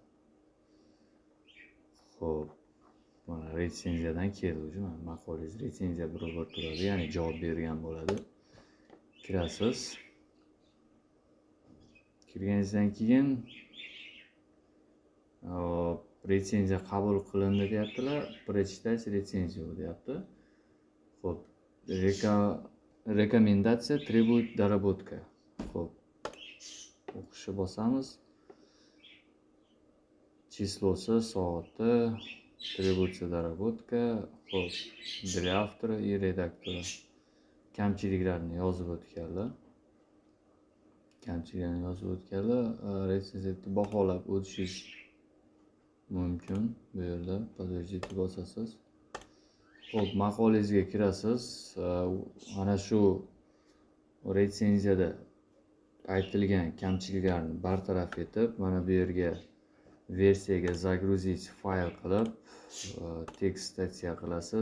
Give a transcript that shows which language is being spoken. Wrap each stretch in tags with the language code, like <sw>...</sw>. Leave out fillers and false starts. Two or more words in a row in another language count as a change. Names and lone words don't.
<uz>Xo'p, mana retsenziyadan keldi. Maqolangiz retsenziya birobar turadi, ya'ni javob bergan bo'ladi. Kirasiz. Kirganingizdan keyin retsenziya qabul qilindi deyaptilar.</uz> <ru>Прочитать рецензию</ru> <uz>deyapti. Xo'p, rekomendatsiya</uz> <ru>требует доработка.</ru> <uz>Xo'p, o'qishni bosamiz. Числоsi, soati,</uz> <ru>требуется доработка. Xo'p, для автора и редактора.</ru> <uz>Kamchiliklarni yozib o'tganlar. Retsenziyani baholab o'tishingiz mumkin. Bu yerda подождите bosasiz. Xo'p, maqolangizga kirasiz. Mana shu retsenziyada aytilgan kamchiliklarni bartaraf etib, mana bu yerga versiyaga загрузить fayl qilib, tekst statsiya qilasiz.</uz>